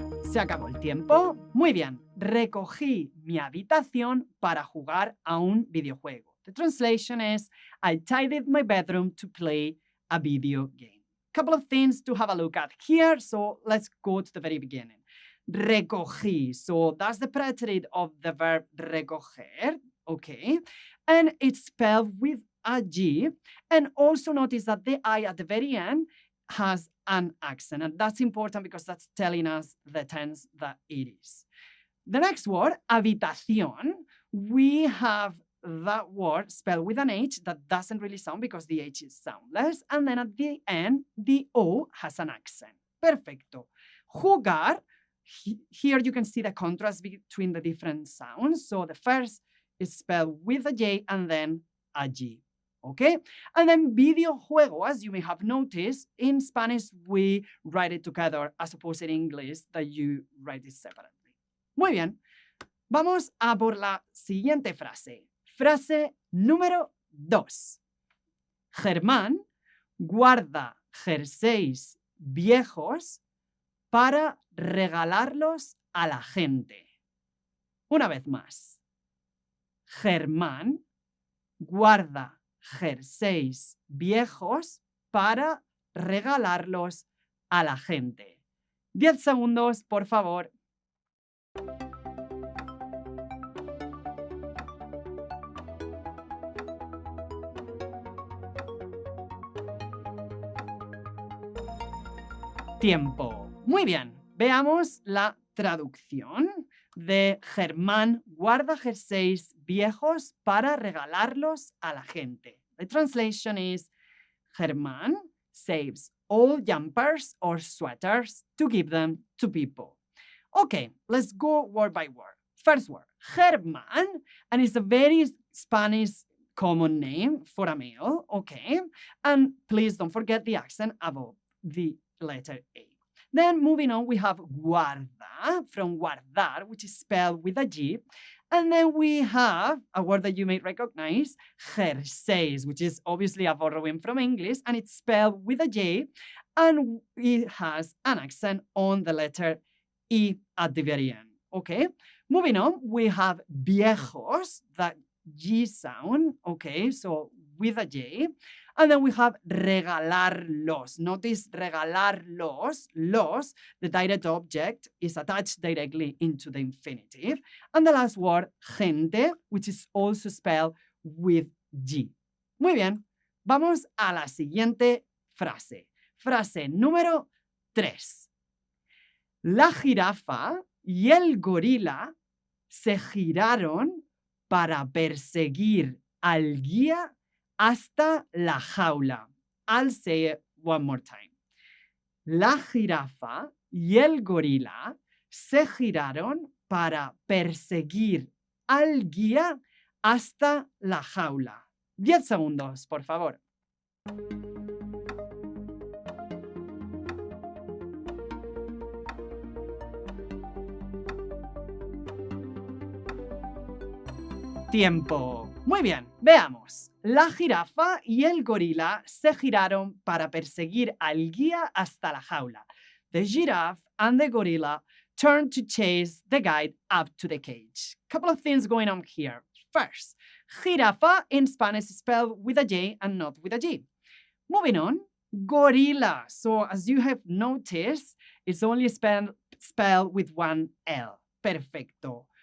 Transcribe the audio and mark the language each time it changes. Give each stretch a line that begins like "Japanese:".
Spanish: Se acabó el tiempo. Muy bien. Recogí mi habitación para jugar a un videojuego.
English: The translation is, I tidied my bedroom to play a video game. Couple of things to have a look at here, so let's go to the very beginning. Recogí, so that's the predicate of the verb recoger, okay? And it's spelled with a G, and also notice that the I at the very end has an accent, and that's important because that's telling us the tense that it is. The next word, habitación, we have that word spelled with an H that doesn't really sound because the H is soundless, and then at the end, the O has an accent. Perfecto. Jugar, here you can see the contrast between the different sounds. So the first is spelled with a J and then a G. Okay? And then videojuego, as you may have noticed, in Spanish we write it together as opposed to in English that you write it separately.
Spanish: Muy bien. Vamos a por la siguiente frase. Frase número 2. Germán guarda jerseys viejos para regalarlos a la gente. Una vez más. Germán guarda jerseys viejos para regalarlos a la gente. 10 segundos, por favor. Tiempo. Muy bien. Veamos la traducción de Germán guarda jerseys viejos para regalarlos a la gente.
English: The translation is Germán saves old jumpers or sweaters to give them to people. Okay, let's go word by word. First word, Germán, and it's a very Spanish common name for a male, okay? And please don't forget the accent above the letter A. Then moving on, we have guarda, from guardar, which is spelled with a G. And then we have a word that you may recognize, jerseys, which is obviously a borrowing from English, and it's spelled with a J, and it has an accent on the letter E at the very end, okay? Moving on, we have viejos, that G sound, okay, so with a J. And then we have regalarlos. Notice regalarlos, los, the direct object is attached directly into the infinitive. And the last word, gente, which is also spelled with G.
Spanish: Muy bien, vamos a la siguiente frase. Frase número 3. La jirafa y el gorila se giraron para perseguir al guía hasta la jaula. I'll say it one more time. La jirafa y el gorila se giraron para perseguir al guía hasta la jaula. 10 segundos, por favor. Tiempo. Muy bien, veamos. La jirafa y el gorila se giraron para perseguir al guía hasta la jaula.
English: The giraffe and the gorilla turned to chase the guide up to the cage. Couple of things going on here. First, jirafa in Spanish is spelled with a J and not with a G. Moving on, gorilla. So as you have noticed, it's only spelled with one L. Perfecto.